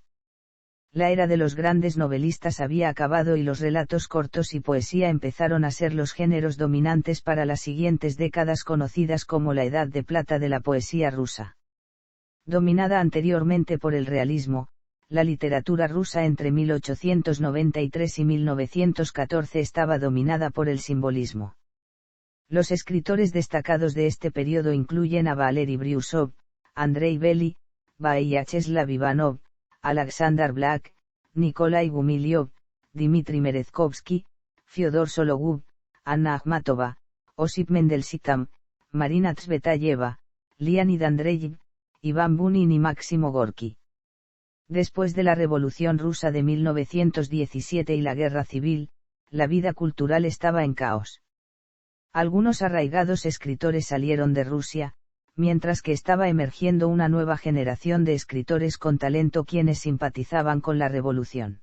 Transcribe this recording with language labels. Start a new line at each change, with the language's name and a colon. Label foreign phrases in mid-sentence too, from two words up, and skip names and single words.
Spanish: La era de los grandes novelistas había acabado y los relatos cortos y poesía empezaron a ser los géneros dominantes para las siguientes décadas conocidas como la Edad de Plata de la poesía rusa. Dominada anteriormente por el realismo, la literatura rusa entre 1893 y 1914 estaba dominada por el simbolismo. Los escritores destacados de este periodo incluyen a Valery Brusov, Andrei Bely, Vyacheslav Ivanov, Alexander Blak, Nikolai Gumilyov, Dmitry Merezkovsky, Fyodor Sologub, Anna Akhmatova, Osip Mendelstam, Marina Tsvetayeva, Leonid Andreyev, Iván Bunin y Máximo Gorki. Después de la Revolución Rusa de 1917 y la Guerra Civil, la vida cultural estaba en caos. Algunos arraigados escritores salieron de Rusia, mientras que estaba emergiendo una nueva generación de escritores con talento quienes simpatizaban con la revolución.